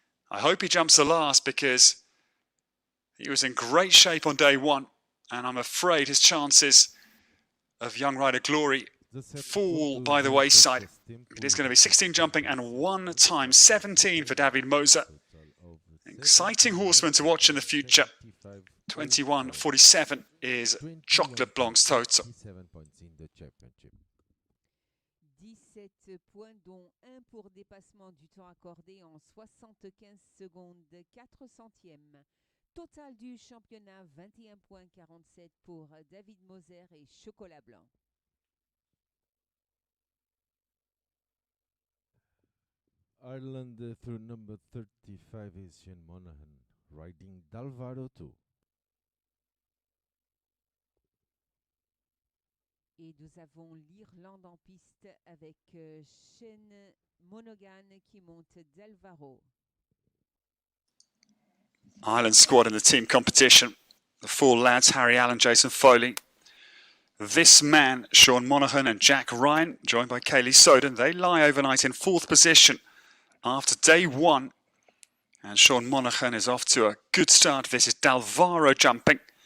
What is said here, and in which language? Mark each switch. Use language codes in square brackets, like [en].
[en] I hope he jumps the last because he was in great shape on day 1, and I'm afraid his chances of Young Rider glory fall by the wayside. It is going to be 16 jumping and 1 time 17 for David Moser. Exciting horseman to watch in the future. 21.47 is Chocolate Blanc's total. 17 points in the championship. [fr] 17 points, dont 1 pour dépassement du temps accordé en 75 secondes 4 centièmes. Total du championnat, 21,47 pour David Moser et Chocolat Blanc. [en] Ireland through number 35 is Shane Monaghan, riding Dalvaro 2. [fr] Et nous avons l'Irlande en piste avec Shane Monaghan qui monte Dalvaro. [en] Ireland squad in the team competition. The 4 lads, Harry Allen, Jason Foley. This man, Sean Monaghan and Jack Ryan, joined by Kaylee Soden, they lie overnight in 4th position after day 1. And Sean Monaghan is off to a good start. This is Dalvaro jumping.